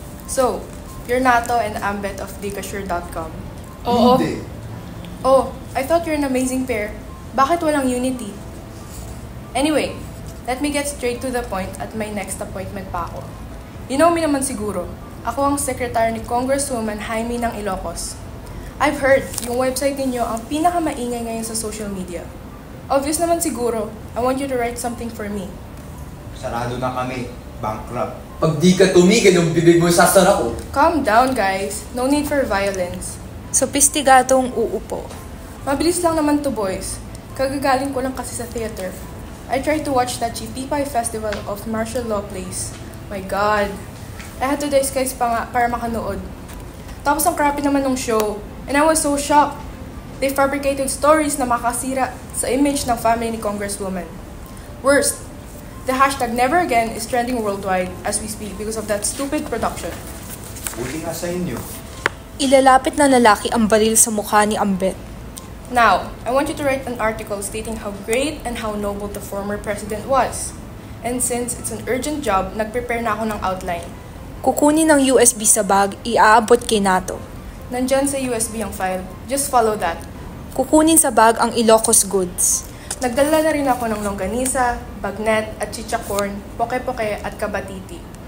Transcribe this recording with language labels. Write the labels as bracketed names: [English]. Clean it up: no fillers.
[English] So, you're Nato and Ambet of Dicasure.com. [Filipino] Oo. Hindi. [English] Oh, I thought you're an amazing pair. [Filipino] Bakit walang unity? [English] Anyway, let me get straight to the point at my next appointment pa ako. You know me [Filipino] naman siguro. Ako ang secretary ni Congresswoman Jaime ng Ilocos. [English] I've heard [Filipino] yung website ninyo ang pinakamaingay ngayon sa social media. [English] Obvious [Filipino] naman siguro, [English] I want you to write something for me. [Filipino] Sarado na kami. Bankrupt. Pag di ka tumigil, yung bibig mo sasara ko. [English] Calm down, guys. No need for violence. [Filipino] Sopistigadong uupo. Mabilis lang naman to, boys. Kagagaling ko lang kasi sa theater. [English] I tried to watch that Chipipay Festival of Martial Law Plays. My God. I had to disguise [Filipino] pa nga para makanood. Tapos ang crappy naman ng show. [English] And I was so shocked. They fabricated stories [Filipino] na makasira sa image ng family ni Congresswoman. [English] Worst, the hashtag Never Again is trending worldwide as we speak because of that stupid production. [Filipino] Buti nga sa inyo. Ilalapit na lalaki ang baril sa mukha ni Ambet. [English] Now, I want you to write an article stating how great and how noble the former president was. And since it's an urgent job, [Filipino] nag-prepare na ako ng outline. Kukunin ng USB sa bag, iaabot kay Nato. Nandyan sa USB ang file. [English] Just follow that. [Filipino] Kukunin sa bag ang Ilocos goods. Nagdala na rin ako ng longganisa, bagnet at chicha corn, poke-poke at kabatiti.